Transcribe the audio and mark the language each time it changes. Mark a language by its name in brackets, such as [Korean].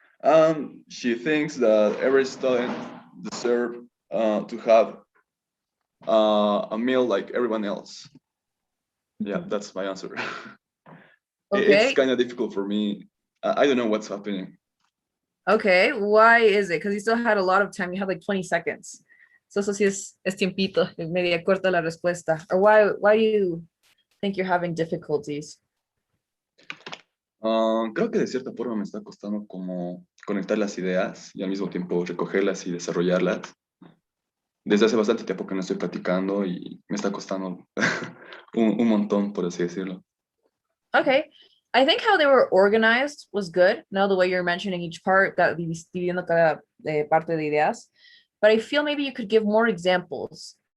[English] And she thinks that every student deserves to have a meal like everyone else. Yeah, that's my answer. It's Okay. kind of difficult for me. I don't know what's happening. Okay, why is it? Because you still had a lot of time. You had like 20 seconds. [Spanish] So eso sí es tiempito, es media corta la respuesta. [English] Or why do you think you're having difficulties? [Spanish] Creo que de cierta forma me está costando como conectar las ideas y al mismo tiempo recogerlas y desarrollarlas. Desde hace bastante tiempo que no estoy practicando y me está costando un montón, por así decirlo. [English] Okay, I think how they were organized was good. Now the way you're mentioning each part, [Spanish] dividiendo cada parte de ideas. [English] But I feel maybe you could give more examples.